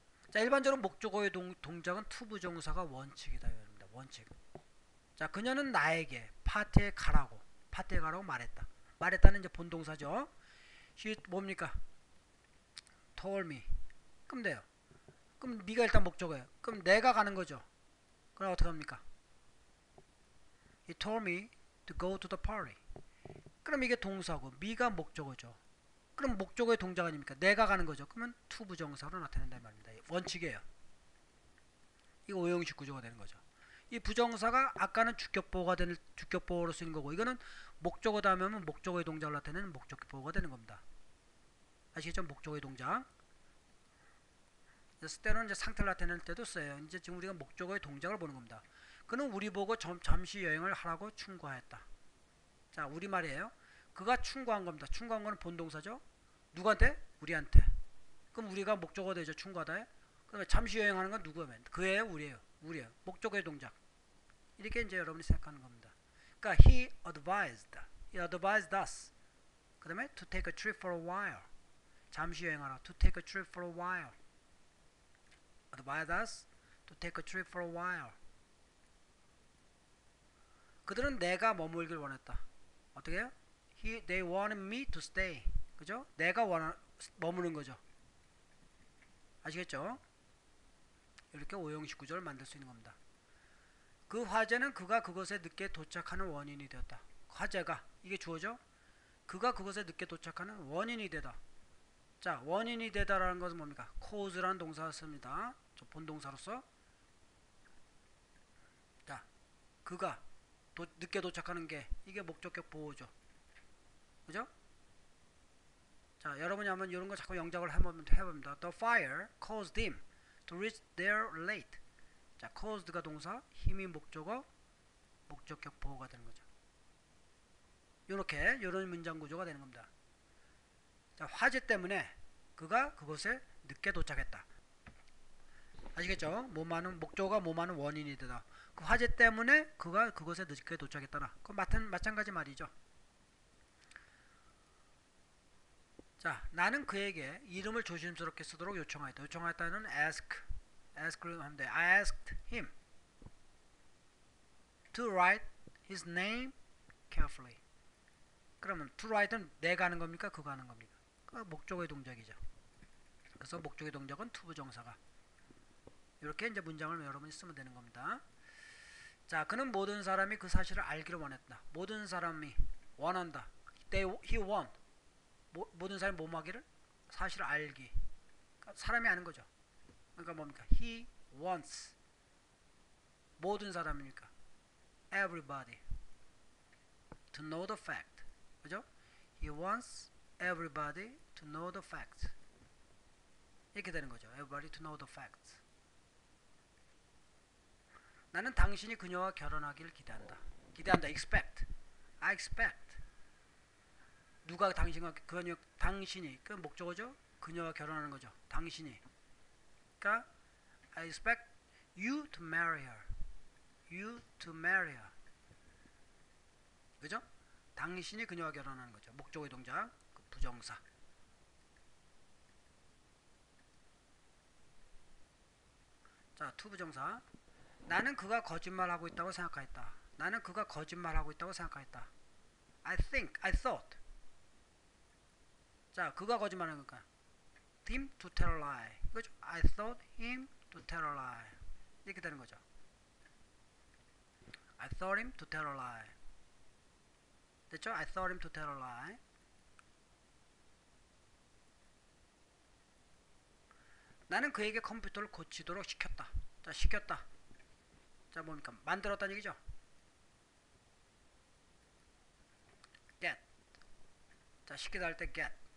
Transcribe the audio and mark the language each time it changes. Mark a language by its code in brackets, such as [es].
[ko] 자, 일반적으로 목적어의 동작은 to 부정사가 원칙이다. 여러분들. 원칙. 자, 그녀는 나에게 파티에 가라고 말했다. 말했다는 이제 본동사죠. [en] she [ko] 뭡니까? [en] told me. [ko] 그럼 돼요. 그럼 me가 일단 목적어예요. 그럼 내가 가는 거죠. 그럼 어떻게 합니까? [en] He told me to go to the party. [ko] 그럼 이게 동사고 me가 목적어죠. 그럼 목적어의 동작 아닙니까? 내가 가는 거죠. 그러면 to 부정사로 나타낸다는 말입니다. 원칙이에요. 이거 오형식 구조가 되는 거죠. 이 부정사가 아까는 주격보호로 쓰는 거고, 이거는 목적어다 하면 목적어의 동작을 나타내는 목적보호가 되는 겁니다. 아시겠죠? 목적어의 동작. 쓸 때는 이제 상태를 나타낼 때도 써요. 이제 지금 우리가 목적어의 동작을 보는 겁니다. 그는 우리 보고 잠시 여행을 하라고 충고하였다. 자, 우리 말이에요. 그가 충고한 겁니다. 충고한 거는 본동사죠. 누구한테? 우리한테. 그럼 우리가 목적어 되죠. 충고하다에. 그다음에 잠시 여행하는 건 누구예요? 그예요, 우리예요. 우리예요. 목적어의 동작. 이렇게 이제 여러분이 생각하는 겁니다. 그러니까 [en] he advised us. [ko] 그다음에 [en] to take a trip for a while. [ko] 잠시 여행하라. [en] to take a trip for a while. advised us to take a trip for a while. [ko] 그들은 내가 머물길 원했다. 어떻게 해요? [en] They wanted me to stay. [ko] 그죠? 내가 머무는 거죠. 아시겠죠? 이렇게 오형식 구조를 만들 수 있는 겁니다. 그 화재는 그가 그것에 늦게 도착하는 원인이 되었다. 화재가, 이게 주어죠? 그가 그것에 늦게 도착하는 원인이 되다. 자, 원인이 되다라는 것은 뭡니까? cause라는 동사가 씁니다. 저 본동사로서. 자, 그가 늦게 도착하는 게, 이게 목적격 보호죠. 그죠? 자, 여러분이 한번 이런 거 자꾸 영작을 해봅니다. [en] The fire caused him to reach there late. [ko] 자, caused가 동사, 힘이 목적어, 목적격 보호가 되는 거죠. 요렇게, 요런 문장 구조가 되는 겁니다. 자, 화재 때문에 그가 그곳에 늦게 도착했다. 아시겠죠? 목적어가 뭐하는 원인이 되다. 그 화재 때문에 그가 그곳에 늦게 도착했다라. 그 마찬가지 말이죠. 자, 나는 그에게 이름을 조심스럽게 쓰도록 요청하였다. 요청하였다는 ask를 하면 돼. [en] I asked him to write his name carefully. [ko] 그러면 to write는 내가 하는 겁니까? 그가 하는 겁니까? 그 목적어의 동작이죠. 그래서 목적의 동작은 to 부정사가. 이렇게 이제 문장을 여러분이 쓰면 되는 겁니다. 자, 그는 모든 사람이 그 사실을 알기를 원했다. 모든 사람이 원한다. He want. 모든 사람이 뭐하기를? 사실을 알기. 그러니까 사람이 아는 거죠. 그러니까 뭡니까? [en] He wants. [ko] 모든 사람이니까 [en] everybody to know the fact. [ko] 그죠? [en] He wants everybody to know the fact. [ko] 이렇게 되는 거죠. [en] Everybody to know the facts. [ko] 나는 당신이 그녀와 결혼하기를 기대한다. [en] expect. I expect. [ko] 누가 당신과 당신이 그 목적어죠. 그녀와 결혼하는 거죠. 당신이. 그러니까 [en] I expect you to marry her. You to marry her. [ko] 그죠? 당신이 그녀와 결혼하는 거죠. 목적어의 동작, 부정사. 자, to 부정사. 나는 그가 거짓말하고 있다고 생각하였다. 나는 그가 거짓말하고 있다고 생각하였다. [en] I thought. 자, 그가 거짓말하는 거니까 him to tell a lie. [ko] 이거죠. [en] I thought him to tell a lie. [ko] 이렇게 되는 거죠. [en] I thought him to tell a lie. [ko] 됐죠? [en] I thought him to tell a lie. [ko] 나는 그에게 컴퓨터를 고치도록 시켰다. 자, 시켰다. 자, 뭡니까? 만들었다는 얘기죠. get. 자, 시키다 할 때 get.